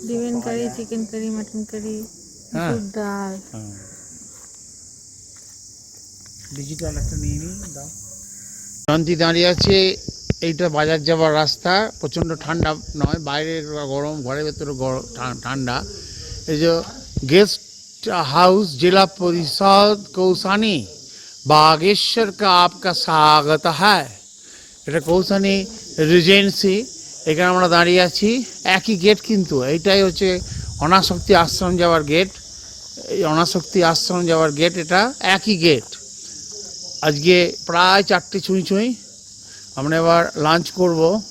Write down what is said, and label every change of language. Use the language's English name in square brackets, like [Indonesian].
[Bangla] Demand কারি, chicken curry, mutton curry, মসুর ডাল। Digital একটা নিয়ে নিই, দাও। শান্তি দাঁড়িয়ে আছে, এইটা বাজার যাওয়ার রাস্তা। প্রচণ্ড ঠান্ডা নয়, বাইরে গরম, ঘরের ভেতরে ঠান্ডা। এই যে [Hindi] गेस्ट हाउस जिला परिषद कौसानी बागेश्वर का आपका स्वागत है। [Bangla] এটা কৌশানি রিজেন্সি, এখানে আমরা দাঁড়িয়ে আছি। একই গেট কিন্তু, এইটাই হচ্ছে অনাশক্তি আশ্রম যাওয়ার গেট। এই অনাশক্তি আশ্রম যাওয়ার গেট, এটা একই গেট। আজকে প্রায় 4টে ছুঁই। আমরা এবার লাঞ্চ করব।